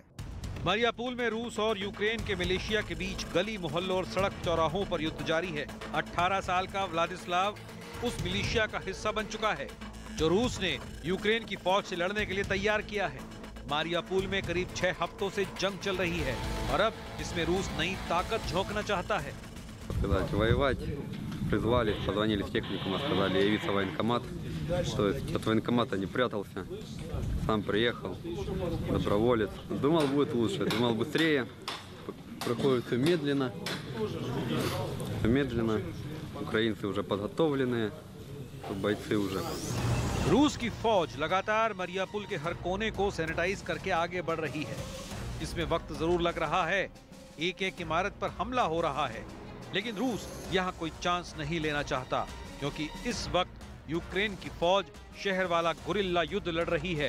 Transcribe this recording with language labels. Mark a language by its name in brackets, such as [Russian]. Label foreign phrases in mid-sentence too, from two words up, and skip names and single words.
[Hindi] मरियापुल में रूस और यूक्रेन के मिलिशिया के बीच गली मोहल्लों और सड़क चौराहों पर युद्ध जारी है। 18 साल का व्लादिस्लाव उस मिलिशिया का हिस्सा बन चुका है जो रूस ने यूक्रेन की फौज से लड़ने के लिए तैयार किया है। मारियापुल में करीब 6 हफ्तों से जंग चल रही है और अब इसमें रूस नई ताकत झोंकना चाहता है। [Russian] Призвали, позвонили в техникум, сказали явиться в военкомат. То есть от военкомата не прятался, сам приехал, доброволец. Думал, будет лучше, думал быстрее. Проходит все медленно. Медленно. Украинцы уже подготовленные, бойцы уже. [Hindi] रूस की फौज लगातार मरियापुल के हर कोने को सैनिटाइज करके आगे बढ़ रही है। इसमें वक्त जरूर लग रहा है, एक-एक इमारत पर हमला हो रहा है, लेकिन रूस यहाँ कोई चांस नहीं लेना चाहता क्योंकि इस वक्त यूक्रेन की फौज शहर वाला गुरिल्ला युद्ध लड़ रही है।